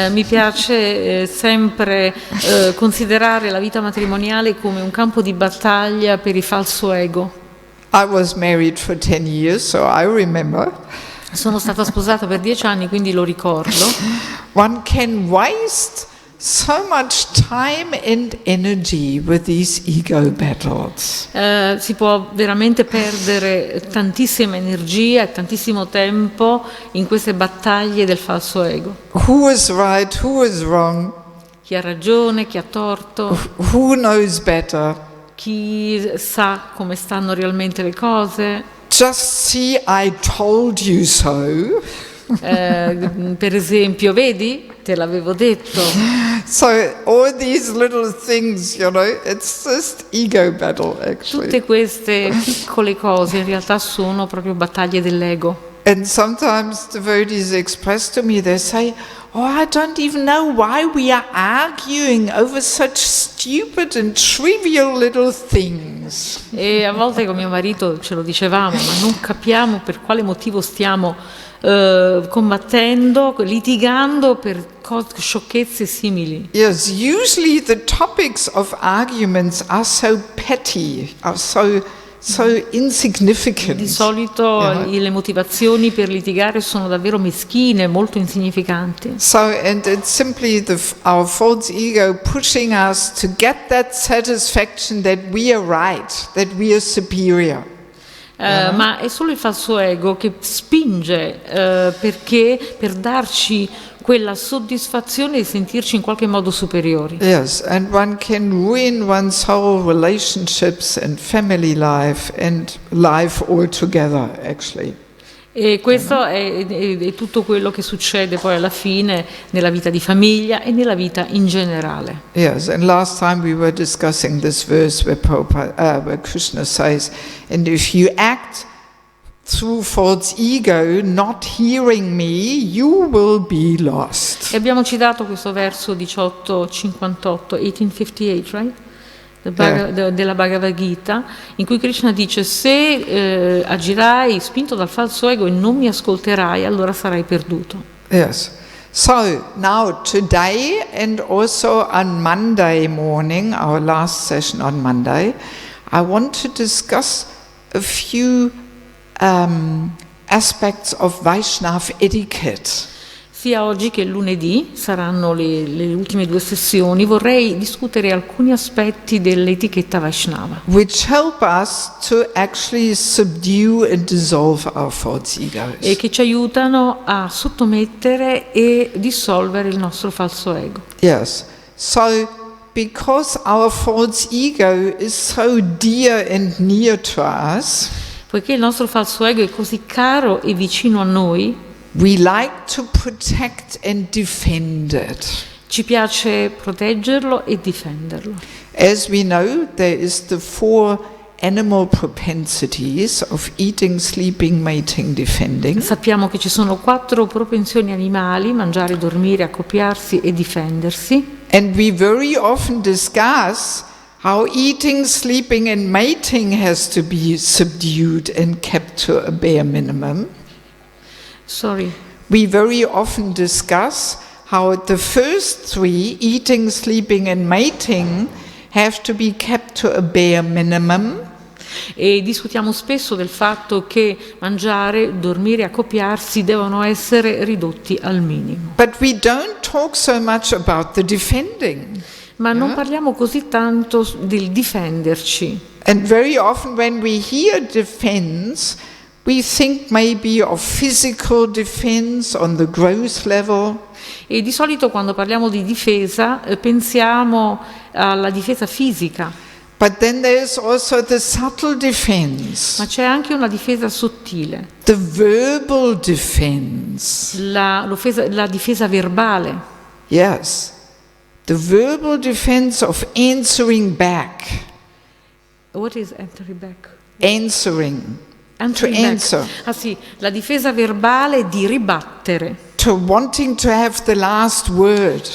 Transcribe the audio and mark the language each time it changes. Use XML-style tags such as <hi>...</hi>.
<it>Mi piace sempre considerare la vita matrimoniale come un campo di battaglia per il falso ego.</it> <en>I was married for 10 years, so I remember.</en> <it>Sono stata sposata per 10 anni, quindi lo ricordo.</it> <en>One can waste so much time and energy with these ego battles.</en> <it>Si può veramente perdere tantissima energia e tantissimo tempo in queste battaglie del falso ego.</it> <en>Who is right, who is wrong?</en> <it>Chi ha ragione, chi ha torto?</it> <en>Who knows better?</en> <it>Chi sa come stanno realmente le cose?</it> <en>Just see, I told you so.</en> <it>Per esempio, vedi? Te l'avevo detto.</it> <en>So all these little things, it's just ego battle actually.</en> <it>Tutte queste piccole cose in realtà sono proprio battaglie dell'ego.</it> <en>And sometimes devotees express to me, they say, oh, I don't even know why we are arguing over such stupid and trivial little things.</en> <it>E a volte con mio marito ce lo dicevamo, ma non capiamo per quale motivo stiamo combattendo, litigando per sciocchezze simili.</it> <en>Yes, usually the topics of arguments are so petty, are so insignificant.</en> <it>Di solito le motivazioni per litigare sono davvero meschine, molto insignificanti.</it> <en>So, and it's simply our false ego pushing us to get that satisfaction that we are right, that we are superior.</en> <it>Ma è solo il falso ego che spinge perché per darci quella soddisfazione di sentirci in qualche modo superiori.</it> <en>Yes, and one can ruin one's whole relationships and family life and life altogether, actually.</en> <it>E questo è tutto quello che succede poi alla fine nella vita di famiglia e nella vita in generale.</it> <en>Yes, and last time we were discussing this verse where Krishna says, and if you act through false ego, not hearing me, you will be lost.</en> <it>E abbiamo citato questo verso 1858, right? Della Bhagavad Gita, in cui Krishna dice: se agirai spinto dal falso ego e non mi ascolterai, allora sarai perduto.</it> <en>Yes. So now today and also on Monday morning, our last session on Monday, I want to discuss a few aspects of Vaishnava etiquette.</en> <it>Sia oggi che lunedì saranno le ultime due sessioni. Vorrei discutere alcuni aspetti dell'etichetta Vaishnava,</it> <en>which help us to actually subdue and dissolve our false egos.</en> <it>E che ci aiutano a sottomettere e dissolvere il nostro falso ego.</it> <en>Yes. So because our false ego is so dear and near to us,</en> <it>poiché il nostro falso ego è così caro e vicino a noi,</it> <en>we like to protect and defend it.</en> <it>Ci piace proteggerlo e difenderlo.</it> <en>As we know, there is the 4 animal propensities of eating, sleeping, mating, defending.</en> <it>Sappiamo che ci sono 4 propensioni animali: mangiare, dormire, accoppiarsi e difendersi.</it> <en>And we very often discuss how eating, sleeping and mating has to be subdued and kept to a bare minimum. We very often discuss how the first 3, eating, sleeping and mating, have to be kept to a bare minimum.</en> <it>E discutiamo spesso del fatto che mangiare, dormire e accoppiarsi devono essere ridotti al minimo.</it> <en>But we don't talk so much about the defending.</en> <it>Ma non parliamo così tanto del difenderci.</it> <en>And very often when we hear defense, We think maybe of physical defense on the gross level.</en> <it>E di solito quando parliamo di difesa pensiamo alla difesa fisica,</it> <en>But then there's also the subtle defense,</en> <it>ma c'è anche una difesa sottile,</it> <en>the verbal defense.</en> <it>la difesa verbale.</it> <en>Yes, the verbal defense of answering back. What is entering back? Answering. Entering To back. answer.</en> <it>Ah sì, la difesa verbale di ribattere,</it> <en>To wanting to have the last word.</en>